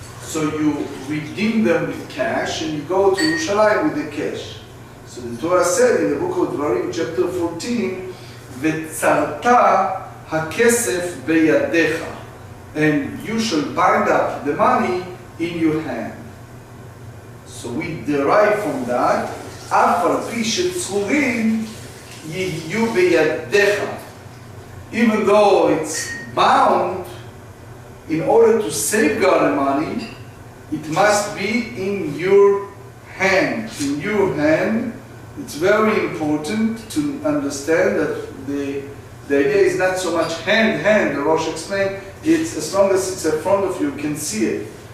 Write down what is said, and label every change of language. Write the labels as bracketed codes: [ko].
[en] So you redeem them with cash and you go to Yerushalayim with the cash. So the Torah said in the book of Dvarim, chapter 14, V'tzarta hakesef beyadecha, and you shall bind up the money in your hand. [he] So we derive from that, אף על פי שצרורים יהיו בידיך. [en] Even though it's bound, in order to safeguard the money, it must be in your hand. In your hand, it's very important to understand that the idea is not so much hand, the Rosh explained, it's as long as it's in front of you, you can see it.